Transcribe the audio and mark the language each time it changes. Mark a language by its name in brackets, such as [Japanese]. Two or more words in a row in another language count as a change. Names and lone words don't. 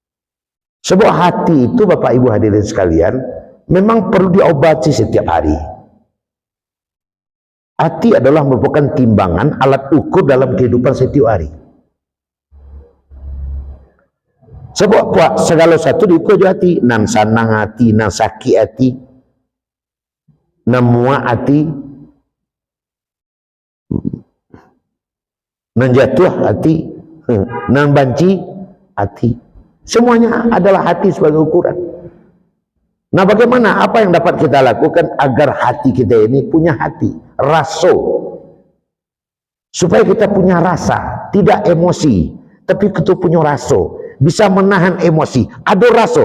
[Indonesian] Sebuah hati itu Bapak Ibu hadirin sekalian, memang perlu diobati setiap hari. Hati adalah merupakan timbangan, alat ukur dalam kehidupan setiap hari. Sebab buat segala satu diukur di hati, [Minangkabau] nan sanang hati, nan sakit hati, nan muak hati, nan jatuh hati, nan banci hati. [Indonesian] Semuanya adalah hati sebagai ukuran. Nah, bagaimana, apa yang dapat kita lakukan agar hati kita ini punya hati, raso, supaya kita punya rasa, tidak emosi, tapi kita punya raso, bisa menahan emosi, ada raso.